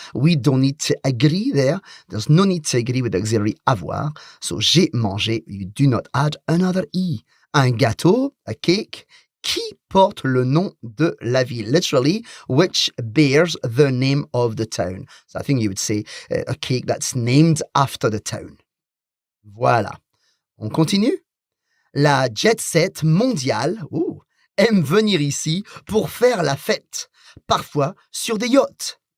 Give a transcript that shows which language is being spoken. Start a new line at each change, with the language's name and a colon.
English: We don't need to agree there. There's no need to agree with the auxiliary avoir. So,
French: j'ai mangé,
English: you do not add another E.
French: Un gâteau,
English: a cake,
French: qui porte le nom de la ville.
English: Literally, which bears the name of the town. So, I think you would say a cake that's named after the town.
French: Voilà. On continue? La jet-set mondiale aime venir ici pour faire la fête, parfois sur des yachts.